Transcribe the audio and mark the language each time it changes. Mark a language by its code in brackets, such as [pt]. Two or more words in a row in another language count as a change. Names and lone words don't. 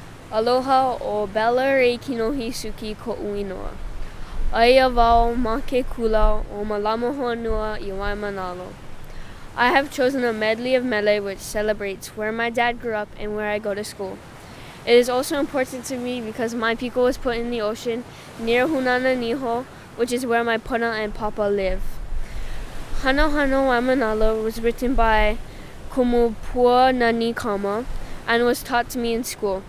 [haw] Aloha o Bella Rae Kinohi Souki koʻu inoa. Aia wau ma ke kula o Mālama Honua Waimanalo. [en] I have chosen a medley of mele which celebrates where my dad grew up and where I go to school. It is also important to me because my piko was put in the ocean near Hunana Niho, which is where my pana and papa live. Hanohano Waimānalo was written by Puanani Kama and was taught to me in school.